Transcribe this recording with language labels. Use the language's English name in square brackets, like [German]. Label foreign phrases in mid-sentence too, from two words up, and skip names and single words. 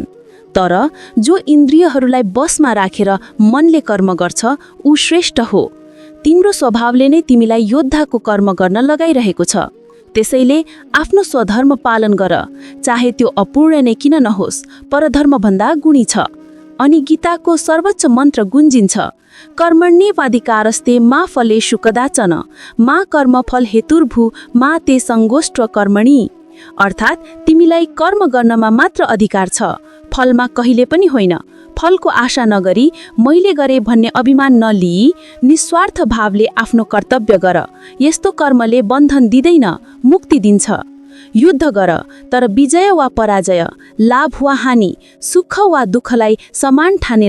[Nepali] तर जो इन्द्रियहरूलाई बसमा राखेर मनले कर्म गर्छ, ऊ श्रेष्ठ हो। तिम्रो स्वभावले नै तिमीलाई योद्धाको कर्म गर्न लगाइरहेको छ। त्यसैले आफ्नो स्वधर्म पालन गर, चाहे त्यो अपूर्ण नै किन नहोस्, परधर्मभन्दा गुणी छ। अनि गीताको सर्वोच्च मन्त्र गुन्जिन्छ, [Sanskrit] कर्मण्येवाधिकारस्ते मा फलेषु कदाचन मा कर्मफल हेतुर्भू मा ते सङ्गोष्ठ कर्मणि। [Nepali] अर्थात् तिमीलाई कर्म गर्नमा मात्र अधिकार छ, फलमा कहिले पनि होइन। फलको आशा नगरी मैले गरे भन्ने अभिमान नलिई निस्वार्थ भावले आफ्नो कर्तव्य गर। यस्तो कर्मले बन्धन दिँदैन, मुक्ति दिन्छ। युद्ध गर, तर विजय वा पराजय, लाभ वा हानि, सुख वा दुःखलाई समान ठानेर।